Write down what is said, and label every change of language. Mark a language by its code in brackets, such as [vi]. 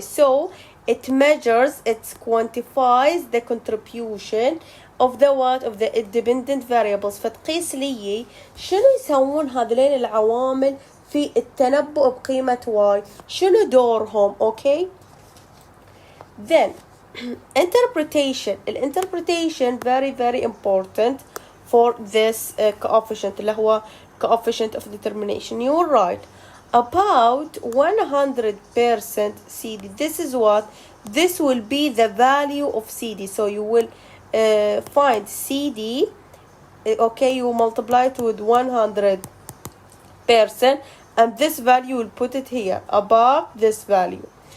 [en] So it measures, it quantifies the contribution of the what of the independent variables. [ar] فتقيس لي شنو يسوون هذين العوامل في التنبؤ بقيمة y، شنو دورهم okay. [en] Then interpretation. Interpretation very very important for this coefficient [ar] اللي هو [en] coefficient of determination. You will write about 100% CD. This is what? This will be the value of CD. So you will find CD okay, you multiply it with 100% and this value will put it here above this value.